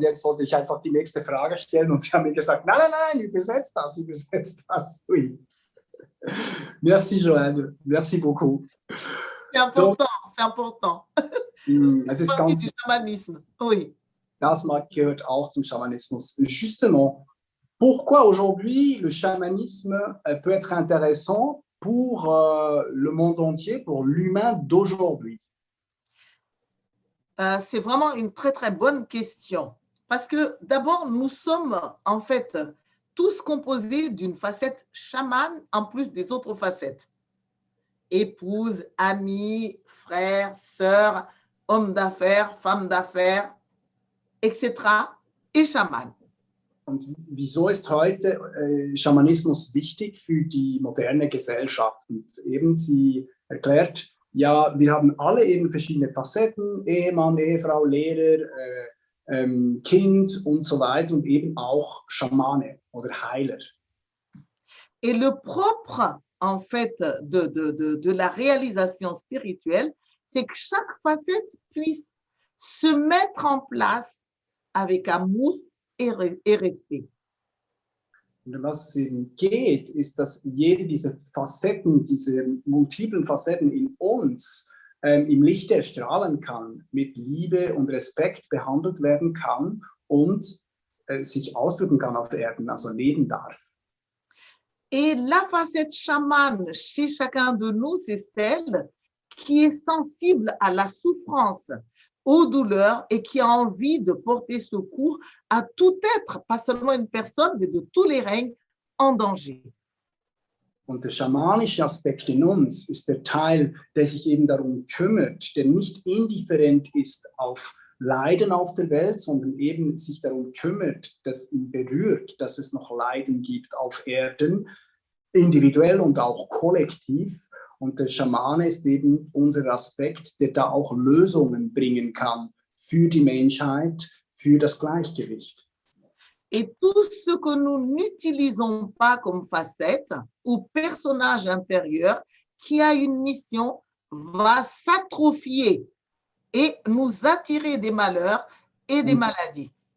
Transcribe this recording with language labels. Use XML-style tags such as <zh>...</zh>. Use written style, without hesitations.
<de>Und jetzt wollte ich einfach die nächste Frage stellen und sie haben mir gesagt, nein, übersetzt das.</de> <fr>Oui. Merci Joanne, merci beaucoup. C'est important, c'est important.</fr> <de>Es ist ganz,</de> <fr>du chamanisme, oui.</fr> <de>Das gehört auch zum Schamanismus.</de> <fr>Justement, pourquoi aujourd'hui le chamanisme peut être intéressant pour le monde entier, pour l'humain d'aujourd'hui? C'est vraiment une très, très bonne question. Parce que d'abord, nous sommes en fait tous composés d'une facette chamane en plus des autres facettes. Épouse, amis, frères, sœurs, hommes d'affaires, femmes d'affaires, etc. et Schaman.</fr> <de>Und wieso ist heute Schamanismus wichtig für die moderne Gesellschaft? Und eben sie erklärt, ja, wir haben alle eben verschiedene Facetten, Ehemann, Ehefrau, Lehrer, Kind und so weiter und eben auch Schamane oder Heiler.</de> <fr>Et le propre, en fait, de la réalisation spirituelle, c'est que chaque facette puisse se mettre en place avec amour et respect.</fr> <de>Und was es eben geht, ist, dass jede dieser Facetten, diese multiplen Facetten in uns im Licht erstrahlen kann, mit Liebe und Respekt behandelt werden kann und sich ausdrücken kann auf Erden, also leben darf.</de> <fr>Et la facette chamane chez chacun de nous, c'est celle qui est sensible à la souffrance, aux douleurs et qui a envie de porter secours à tout être, pas seulement une personne, mais de tous les règnes en danger.</fr> <de>Und der schamanische Aspekt in uns ist der Teil, der sich eben darum kümmert, der nicht indifferent ist auf Leiden auf der Welt, sondern eben sich darum kümmert, dass ihn berührt, dass es noch Leiden gibt auf Erden, individuell und auch kollektiv. Und der Schamane ist eben unser Aspekt, der da auch Lösungen bringen kann für die Menschheit, für das Gleichgewicht.</de> <fr>Et tout ce que nous n'utilisons pas comme facette ou personnage intérieur qui a une mission va s'atrophier et nous attirer des malheurs et des maladies.</fr>